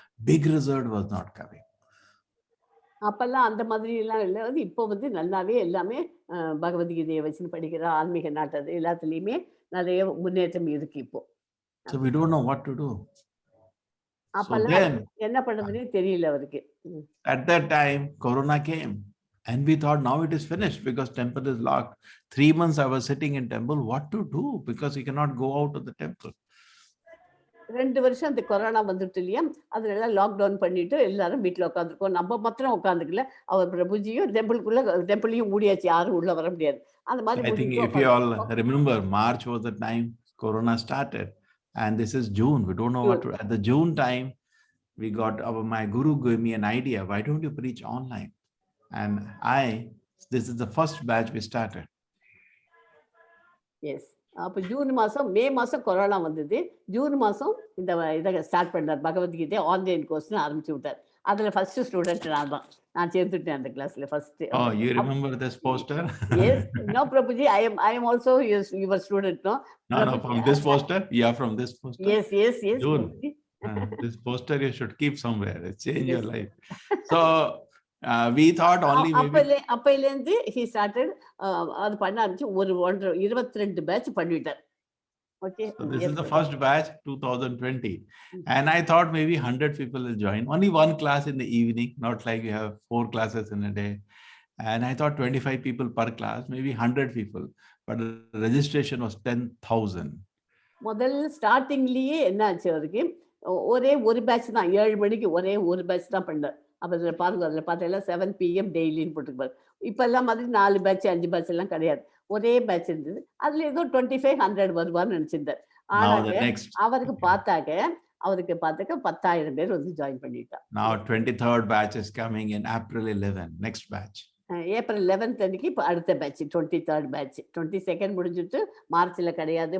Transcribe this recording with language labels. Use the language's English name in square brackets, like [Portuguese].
[English] Big result was not coming. [Tamil] அப்பெல்லாம் அந்த மாதிரி எல்லாம் இல்லை. இப்போ நல்லாவே எல்லாமே பகவத்கீதையை வச்சு படிக்கிற ஆன்மீக நாட்டது எல்லாத்துலேயுமே நிறைய முன்னேற்றம் இருக்கு இப்போ. [English] So we don't know what to do. [Tamil] அப்பெல்லாம் என்ன பண்றதுன்னே தெரியல அவருக்கு. [English] At that time, Corona came, and we thought now it is finished because temple is locked. 3 months I was sitting in temple. What to do? Because we cannot go out of the temple. [Tamil] 2 வருஷம் அந்த corona வந்துட்டு இல்லையா, அதனால lockdown பண்ணிட்டு எல்லாரும் வீட்டில் உட்காந்துருக்கோம். நம்ம மாத்திரம் உட்காந்துக்கல, அவர் பிரபுஜியும் டெம்பிளையும் மூடியாச்சு, யாரும் உள்ள வர முடியாது. அந்த மாதிரி [English] I think if you all remember, March was the time Corona started, and this is June. We don't know what to. At the June time, we got my guru gave me an idea. Why don't you preach online? And this is the first batch we started. [Tamil] Yes. அப்போ June மாதம் மே மாதம் corona வந்தது. June மாதம் இதை start பண்ணார், Bhagavad Gita online கோர்ஸ்னு ஆரம்பிச்சு விட்டார். அதில் ஃபர்ஸ்ட் ஸ்டூடெண்ட் நான் சேர்த்துட்டேன் அந்த கிளாஸ்ல first. [English] Oh, you remember this poster? Yes. No, Prabhuji, I am also your student, no? No, from this poster? Yeah, from this poster. Yes. June. This poster you should keep somewhere. It change your life. So we thought only [Tamil] அப்பையிலேருந்து [English] he started [Tamil] அது பண்ண ஆரம்பிச்சு 22 batch பண்ணிட்டார். [English] Okay. So this is the first batch, 2020. And I thought maybe 100 people will join. Only one class in the evening, not like we have 4 classes in a day. And I thought 25 people per class, maybe 100 people. But the registration was 10,000. [Tamil] முதல் ஸ்டார்டிங்லேயே என்ன ஆச்சு, அவருக்கு ஒரே ஒரு batch தான், 7 மணிக்கு ஒரே ஒரு பேட்ச் தான் பண்ணார். அப்போ அதில் பாருங்க, அதில் பார்த்தீங்கன்னா 7 PM டெய்லின்னு போட்டுருப்பாரு. இப்போ எல்லாம் மாதிரி 4 பேட்ச் 5 பேட்ச் எல்லாம் கிடையாது, ஒரே பேட்ச் இருந்தது. அதுல ஏதோ 2500 வருவான்னு நினைச்சிருந்தார். ஆனாங்க அவருக்கு பார்த்தாக்க 10,000 பேர் ஜாயின் பண்ணிட்டார். [English] Now 23rd batch is coming in April 11, next batch. [Tamil] April 11th அன்னைக்கு இப்போ அடுத்த பேட்ச் 23rd பேட்ச். 22nd முடிஞ்சிட்டு மார்ச்ல கிடையாது.